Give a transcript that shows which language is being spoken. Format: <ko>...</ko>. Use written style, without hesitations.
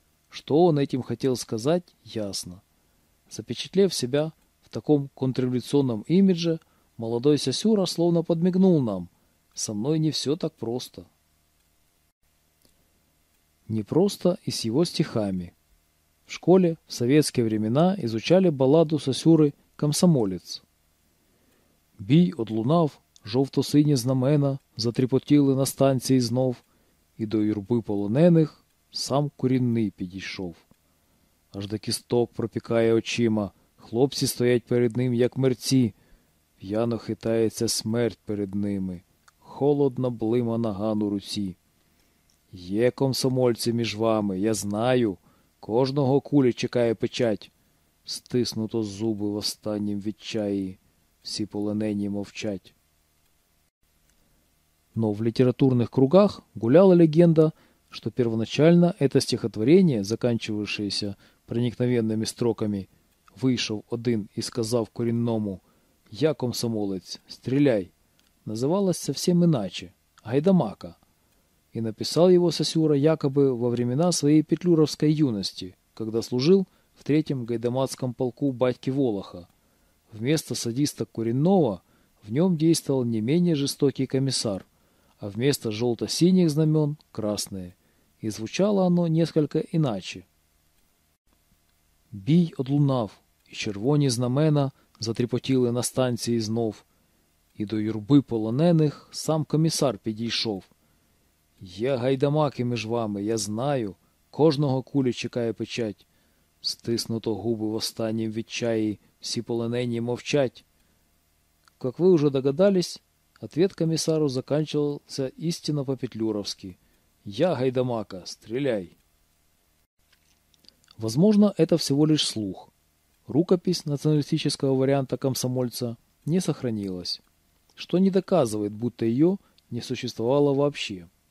<ru>Что он этим хотел сказать, ясно. Запечатлев себя в таком контрреволюционном имидже, молодой Сосюра словно подмигнул нам: со мной не все так просто. Не просто и с его стихами. В школе в советские времена изучали балладу Сосюры «Комсомолец».</ru> <uk>«Бій одлунав, жовто-сині знамена, затріпотіли на станції знов, і до юрби полонених сам курінний підійшов. Аж до кісток пропікає очима, хлопці стоять перед ним, як мерці, п'яно хитається смерть перед ними, холодно блима наган у руці. Є комсомольці між вами, я знаю, кожного кулі чекає печать, стиснуто зуби в останнім відчаї, всі полонені мовчать».</uk> <ru>Но в литературных кругах гуляла легенда, что первоначально это стихотворение, заканчивавшееся проникновенными строками:</ru> <uk>«Вийшов один и сказав курінному: я комсомолець, стріляй»,</uk> <ru>называлось совсем иначе – «Гайдамака». И написал его Сосюра якобы во времена своей петлюровской юности, когда служил в 3-м гайдамацком полку батьки Волоха. Вместо садиста Куринного в нем действовал не менее жестокий комиссар, а вместо желто-синих знамен – красные. И звучало оно несколько иначе.</ru> <uk>«Бій одлунав, і червоні знамена затріпотіли на станції знов, і до юрби полонених сам комісар підійшов. Є гайдамаки між вами, я знаю, кожного кулі чекає печать, стиснуто губи в останнім відчаї, всі полонені мовчать».</uk> <ru>Как ви уже догадались, ответ комиссару заканчивался истинно по-петлюровски: «Я гайдамака, стреляй!» Возможно, это всего лишь слух. Рукопись националистического варианта комсомольца не сохранилась, что не доказывает, будто ее не существовало вообще.</ru>